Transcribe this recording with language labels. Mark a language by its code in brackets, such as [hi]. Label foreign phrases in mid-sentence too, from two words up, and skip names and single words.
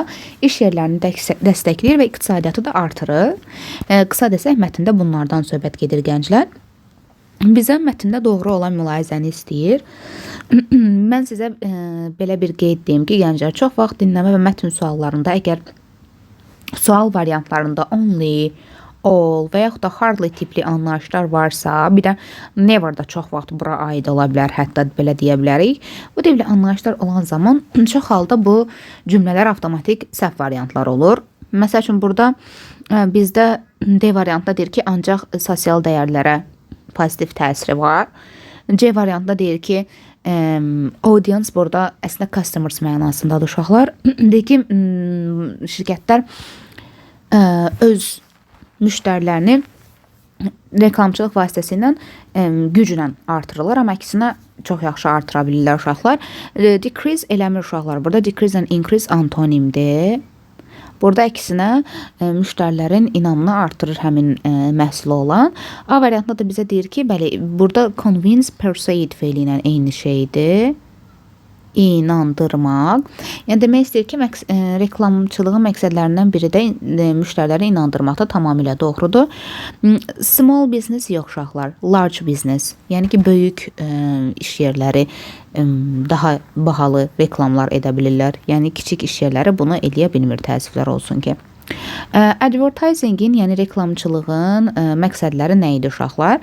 [az] İş yerlərini dəstəkləyir və iqtisadiyyatı da artırır. Qısa desək, mətndə bunlardan söhbət gedir gənclər. Bizə mətndə doğru olan mülahizəni istəyir. Mən sizə belə bir qeyd deyim ki, gənclər, çox vaxt dinləmə və mətn suallarında əgər sual variantlarında [en] only, all [az] və yaxud da hardly tipli anlayışlar varsa, bir də never da çox vaxt bura aid ola bilər, hətta belə deyə bilərik. Bu tipli anlayışlar olan zaman çox halda bu cümlələr avtomatik səhv variantlar olur. Məsəl üçün, burada bizdə D variantda deyir ki, ancaq sosial dəyərlərə pozitiv təsiri var. C variantda deyir ki, audience burada əslində customers mənasındadır uşaqlar. Deyir ki, şirkətlər öz müştərilərini reklamçılıq vasitəsilə güclə artırırlar, amma əksinə çox yaxşı artıra bilirlər uşaqlar. Decrease eləmir uşaqlar. Burada [en] decrease and increase [az] antonimdir. Burada əksinə müştərilərin inamını artırır həmin məhsula olan. A variantında da bizə deyir ki, bəli, burada [en] convince, persuade [az] feili ilə eyni şeydir. İnandırmaq. Yəni demək istəyir ki, reklamçılığın məqsədlərindən biri də müştəriləri inandırmaqda tamamilə doğrudur. [en] Small business [az] yox uşaqlar, [en] large business. [az] Yəni ki, böyük iş yerləri daha bahalı reklamlar edə bilirlər. Yəni kiçik iş yerləri bunu eləyə bilmir, təəssüflər olsun ki. Advertisingin, yəni reklamçılığın məqsədləri nə idi uşaqlar?